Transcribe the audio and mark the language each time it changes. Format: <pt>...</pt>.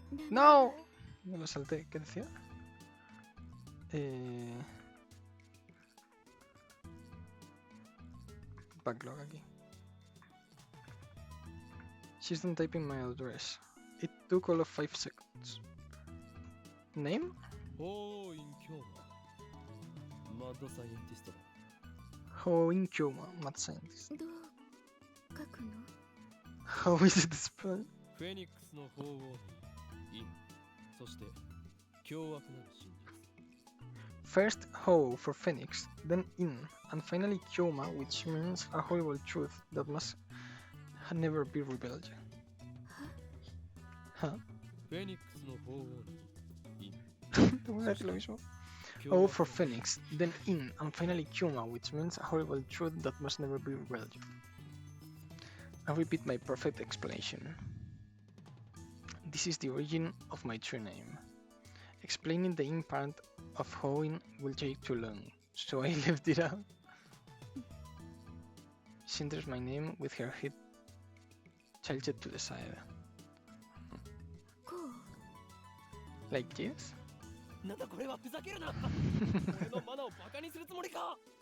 <es>¡No! Me lo salté. ¿Qué decía? Backlog aquí.</es> <en>She's done typing my address. It took all of 5 seconds. Name?</en> <ja>おーインキョーママッドサイエンティストだ</ja> <en>Hoin Kyoma, mad scientist.</en> <ja>どう書くの？</ja> <en>How is it spelled?</en> <ja>フェニックスの鳳凰にインそして凶悪なる真実</ja> <en>First Ho for Phoenix, then In, and finally Kyoma, which means a horrible truth that must never be revealed. Huh?</en> <ja>フェニックスの鳳凰にイン</ja> <es>Te voy a decir lo mismo.</es> <en>O for Phoenix, then In, and finally Kyoma, which means a horrible truth that must never be revealed. I repeat my perfect explanation. This is the origin of my true name. Explaining the In part of Hoin will take too long, so I left it out. She enters my name with her head tilted to the side.</en> <ja>こう</ja> <en>Like this?</en> <ja>なんだこれはふざけるな俺のマナをバカにするつもりか</ja>